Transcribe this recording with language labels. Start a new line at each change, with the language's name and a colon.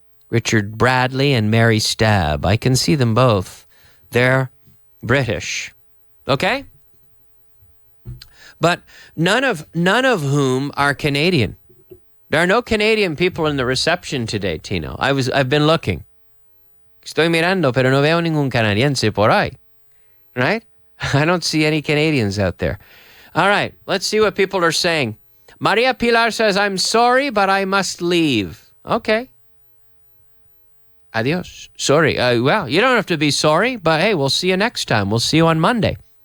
English: Richard Bradley and Mary Stabb. I can see them both. They're British. Okay? but none of whom are Canadian. There are no Canadian people in the reception today, Tino. I've been looking.
Spanish: Estoy mirando, pero no veo ningún canadiense por ahí.
English: Right? I don't see any Canadians out there. All right, let's see what people are saying. Maria Pilar says, I'm sorry, but I must leave. Okay. Adios. Sorry. Well, you don't have to be sorry, but hey, we'll see you next time. We'll see you on Monday.